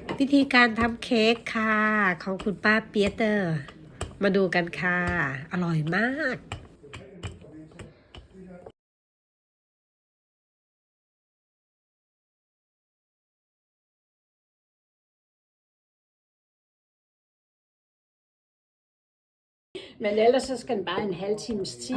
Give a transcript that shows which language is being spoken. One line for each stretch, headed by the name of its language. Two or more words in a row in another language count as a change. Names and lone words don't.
Thai: วิธีการทำเค้กค่ะของคุณป้าเปียเตอร์มาดูกันค่ะอร่อยมาก
Danish: Men ellers så skal den bare en halv times tid.